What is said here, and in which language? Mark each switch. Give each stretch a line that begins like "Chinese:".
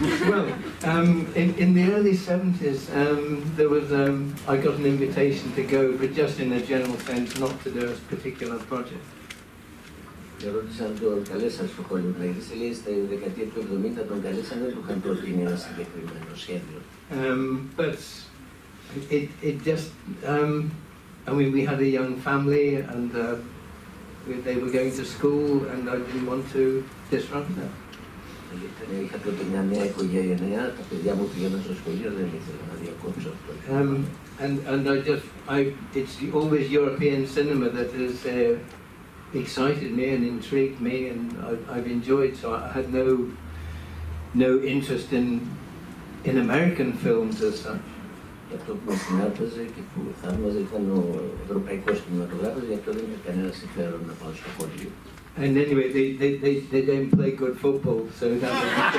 English: Well, in the early 70s, there was, I got an invitation to go, but just in a general sense, not to do a particular project.
Greek: Ρώτησαν τον καλέσαν στο Hollywood, λέει στη δεκαετία του 70 τον καλέσαν, δεν του είχαν προτείνει ένα συγκεκριμένο σχέδιο.
English: But it just, I mean, we had a young family and they were going to school and I didn't want to disrupt that.
Greek: Είχα τότε μια νέα οικογένεια, τα παιδιά μου πήγαιναν στο σχολείο, δεν ήθελα να διακόψω αυτό.
English: And it's always European cinema that has excited me and intrigued me, and I've enjoyed. So I had no interest in American films as such.
Greek: Και αυτό που με συνάρπαζε και που θαύμαζε ήταν ο ευρωπαϊκός κινηματογράφος, γι' αυτό δεν είχε κανένα συμφέρον να πάω στο χωριό.
English: And anyway, they don't play good football, so that was